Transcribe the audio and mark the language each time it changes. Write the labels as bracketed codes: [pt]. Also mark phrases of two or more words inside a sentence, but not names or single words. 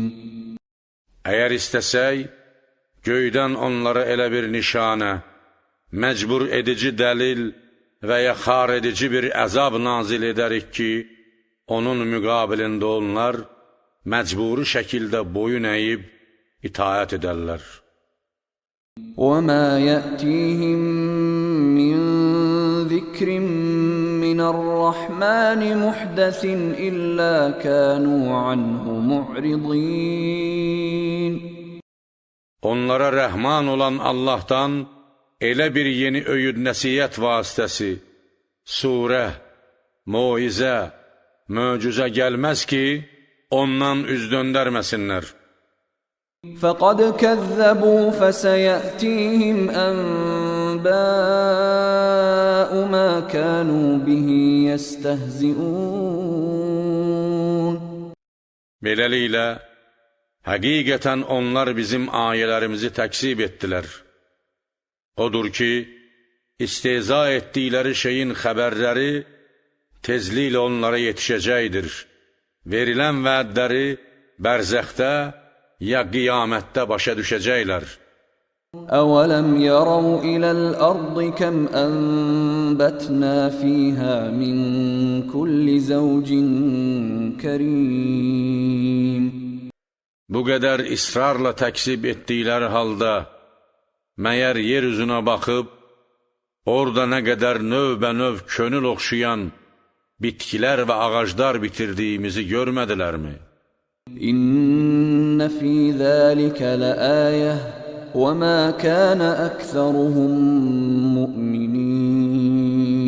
[az] Əgər istəsək, göydən onlara elə bir nişanə, məcbur edici dəlil və ya xar edici bir əzab nazil edərik ki, onun müqabilində onlar məcburi şəkildə boyun əyib itaət edərlər. [ar] وَمَا يَأْتِيهِمْ مِنْ ذِكْرٍ مِنَ الرَّحْمَنِ مُحْدَثٍ إِلَّا كَانُوا عَنْهُ مُعْرِضِينَ. [az] Onlara rəhman olan Allahdan elə bir yeni öyüd nəsiyyət vasitəsi, surə, moizə, möcüzə gəlməz ki, ondan üz döndərməsinlər. [ar] فَقَدْ كَذَّبُوا فَسَيَأْتِيهِمْ أَنْبَاءُ مَا كَانُوا بِهِ يَسْتَهْزِئُونَ. [az] Beləliklə, həqiqətən onlar bizim ayələrimizi təksib etdilər. Odur ki, istehza etdikləri şeyin xəbərləri tezliklə onlara yetişəcəkdir. Verilən vədləri bərzəxdə ya qiyamətdə başa düşəcəklər. [ar] أَوَلَمْ يَرَوْا إِلَى الْأَرْضِ كَمْ أَنْبَتْنَا فِيهَا مِنْ كُلِّ زَوْجٍ كَرِيمٍ. [az] Bu qədər israrla təksib etdikləri halda, məyər yer üzünə baxıb, orada nə qədər növbə-növ könül oxşayan bitkilər və ağaclar bitirdiyimizi görmədilərmi? [ar] إن في ذلك لآية وما كان أكثرهم مؤمنين.